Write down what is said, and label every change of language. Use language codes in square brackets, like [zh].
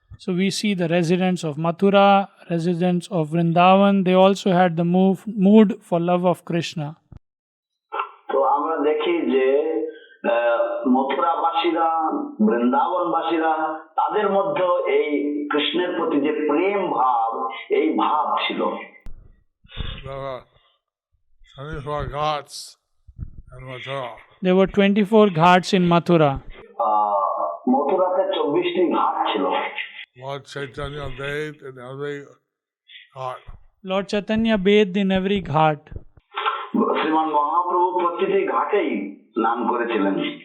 [en] So we see the residents of Mathura, residents of Vrindavan, they also had the mood for love of Krishna. [bn] তো আমরা দেখি যে মথুরাবাসীরা, বৃন্দাবনবাসীরা, তাদের মধ্যে এই কৃষ্ণের প্রতি যে প্রেম ভাব, এই ভাব ছিল। [en] There were 24 ghats in Mathura. There were 24 ghats in Mathura. [bn] মথুরাতে 24টি ঘাট ছিল। [en] Lord Chaitanya bathed in every ghat. Lord Chaitanya bathed in every ghat. [bn] শ্রীমান মহাপ্রভু প্রতিটি ঘাটেই স্নান করেছিলেন।